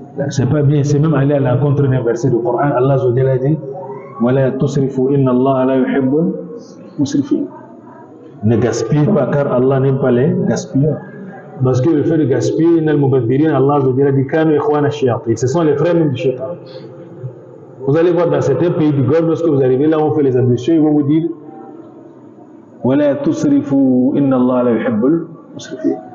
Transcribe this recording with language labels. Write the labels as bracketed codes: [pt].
[fr] C'est pas bien, c'est même aller à l'encontre d'un verset du Coran. Allah a dit [ar] وَلَا تُسْرِفُوا إِنَّ اللَّهَ لَا يُحِبُّ الْمُسْرِفِينَ. [fr] Ne gaspille pas car Allah n'aime pas les gaspilleurs. Parce que le fait de gaspiller, Allah a dit [ar] كَانُوا إِخْوَانَ الشَّيَاطِينِ. [fr] Ce sont les frères même du shaitan. Vous allez voir dans certains pays du Golfe, lorsque vous arrivez là où on fait les ablutions, ils vont vous dire [ar] وَلَا تُسْرِفُوا إِنَّ اللَّهَ لَا يُحِبُّ الْمُسْرِفِينَ.